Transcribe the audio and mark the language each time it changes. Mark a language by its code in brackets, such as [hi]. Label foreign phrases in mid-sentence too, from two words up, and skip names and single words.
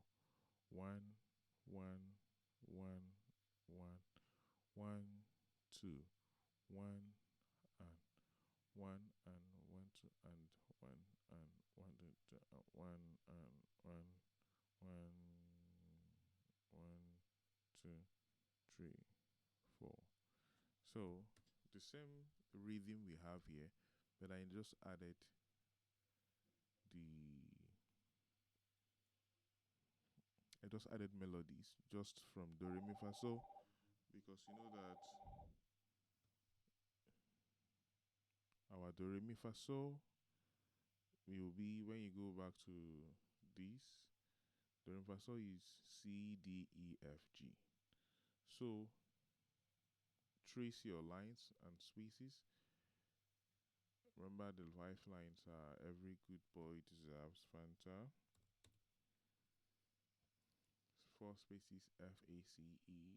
[en] One, one, one, one, one, two, one, and one and one, two, and one and one, two, one and one, one, one, two, three, four. So the same rhythm we have here, but I just added the I just added melodies just from do re mi fa so, because you know that our do re mi fa so will be, when you go back to this, do re mi fa so is C D E F G. So trace your lines and spaces. Remember the life lines are every good boy deserves Fanta. Four spaces FACE.